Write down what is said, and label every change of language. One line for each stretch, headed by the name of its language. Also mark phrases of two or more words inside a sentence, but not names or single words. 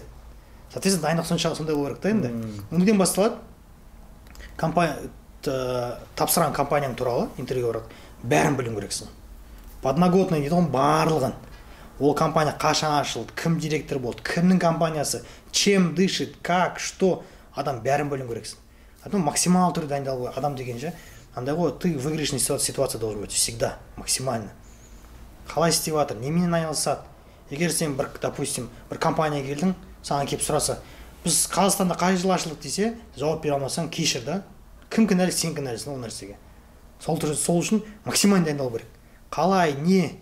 Kazakh: Соответственно, дайындық соншалық сондай болу керек та енді. Неден басталады? Тапсырған компанияң туралы интервьюге барады. Бәрін білуің керексің. Подноготный дейді ғой, барлығын. Ол компания қашан ашылды, кім директор болды, кімнің компаниясы,
Russian: чем дышит, как, что,
Kazakh: адам бәрін білуің керексің. Адам максимал түрде дайындалу. Адам деген же, андай ғой,
Russian: ты в выигрышной ситуации должен быть всегда, максимально.
Kazakh: Қалай істеп жатыр, неменен айналысады? Егер сен бір, допустим, бір компанияға келдің, саған келіп сұраса, біз Қазақстанда қай жылы ашылдық десе, жауап бере алмасаң, кешір да. Кім кінәлі, сен кінәлісің ол нәрсеге. Сол үшін максимально дайындалу керек. Қалай, не?